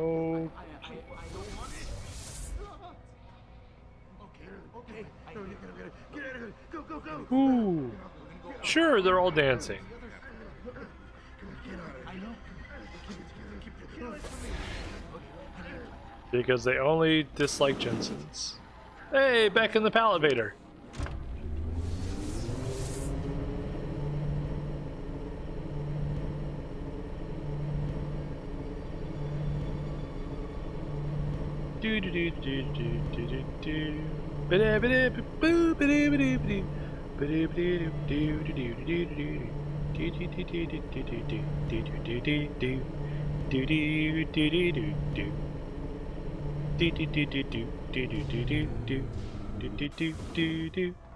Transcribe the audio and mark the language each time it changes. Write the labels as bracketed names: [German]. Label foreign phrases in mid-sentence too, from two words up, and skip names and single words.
[English] I don't want it. Okay. No, you gotta get out of here. Go, go, go. Ooh. Sure, they're all dancing. I know. Because they only dislike Jensen's. Hey, back in the palivator. Do do do do do do do do. Ba ba da boo ba da ba da ba do do do do do do do do do do do do do do do do do do do. Do do do do do do do do do do do do do do.